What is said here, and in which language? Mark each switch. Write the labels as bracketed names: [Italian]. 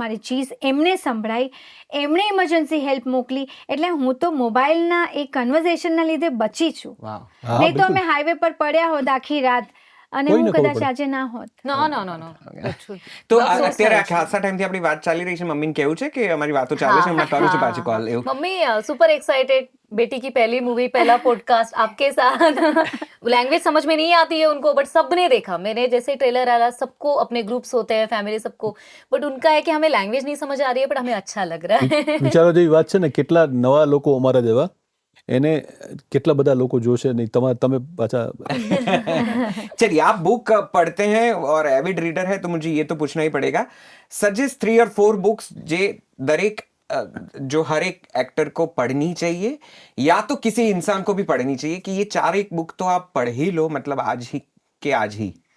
[Gujarati] મારી ચીઝ એમને સંભળાઈ, એમણે ઇમરજન્સી હેલ્પ મોકલી. એટલે હું તો મોબાઈલના એ કન્વર્ઝેશનના લીધે બચી છું. નહીં તો અમે હાઈવે પર પડ્યા હોત આખી રાત, અને હું કદાચ આજે ના હોત. [English] No no no no. [Gujarati] તો અત્યારે આ ખાસા ટાઈમથી આપણી વાત ચાલી રહી છે. મમ્મીને કેવું છે કે અમારી વાતો ચાલે છે, હમણાં કરું છું પાછી કોલ. એવું [Hindi] मम्मी सुपर एक्साइटेड, बेटी की पहली मूवी, पहला पॉडकास्ट आपके साथ. लैंग्वेज समझ में नहीं आती है उनको, बट सबने देखा. मैंने जैसे ट्रेलर आया, सबको अपने ग्रुप्स होते हैं, फैमिली सबको, बट उनका है कि हमें लैंग्वेज नहीं समझ आ रही है, बट हमें अच्छा लग रहा है. [Gujarati] વિચારો જેવી વાત છે ને, કેટલા નવા લોકો અમારા જેવા, એને કેટલા બધા લોકો જોશે નહીં. તમે પાછા [Hindi] चलिए, आप बुक पढ़ते हैं और एविड रीडर है, तो मुझे ये तो पूछना ही पड़ेगा. सजेस्ट 3 और 4 बुक्स [Gujarati] जे दरेक [Hindi] जो हर एक एक्टर को पढ़नी चाहिए, या तो किसी इंसान को भी पढ़नी चाहिए, कि ये 4 एक बुक तो आप पढ़ ही लो, मतलब आज ही के आज ही.